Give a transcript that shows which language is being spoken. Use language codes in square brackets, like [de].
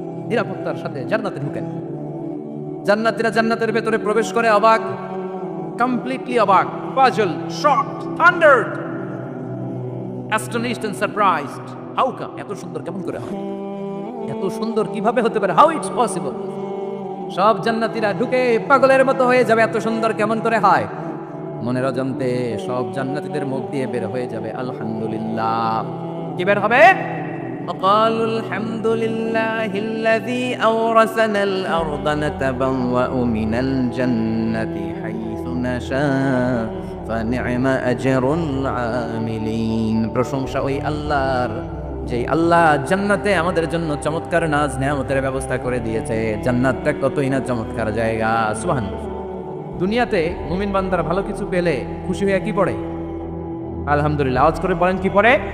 [bn] নিরাপত্তার সাথে জান্নাতে ঢুকেন। জান্নাতীরা জান্নাতের ভেতরে প্রবেশ করে অবাক, [en] completely [bn] অবাক, [en] Puzzle, shocked, thundered, astonished and surprised. How come? [bn] এত সুন্দর কেমন করে হয়? এত সুন্দর কিভাবে হতে পারে? [en] How it's possible? [bn] সব জান্নাতীরা ঢুকে পাগলের মতো হয়ে যাবে, এত সুন্দর কেমন করে হয়? মনের অজান্তে সব জান্নাতীদের মুখ দিয়ে বের হয়ে যাবে আলহামদুলিল্লাহ। কি বের হবে? [ar] وقالوا الحمد لله الذي أورثنا الأرض نتبوأ من الجنة حيث نشاء فنعم أجر العاملين। [bn] প্রশংসা ওই আল্লাহর, যে আল্লাহ জান্নাতে আমাদের জন্য চমৎকার নাজ নেয়ামতের ব্যবস্থা করে দিয়েছে। জান্নাতটা কতই না চমৎকার জায়গা। সুবহানাল্লাহ। দুনিয়াতে মুমিন বান্দারা ভালো কিছু পেলে খুশি হয়ে কি পড়ে? আলহামদুলিল্লাহ। আওয়াজ করে বলেন কি পড়ে?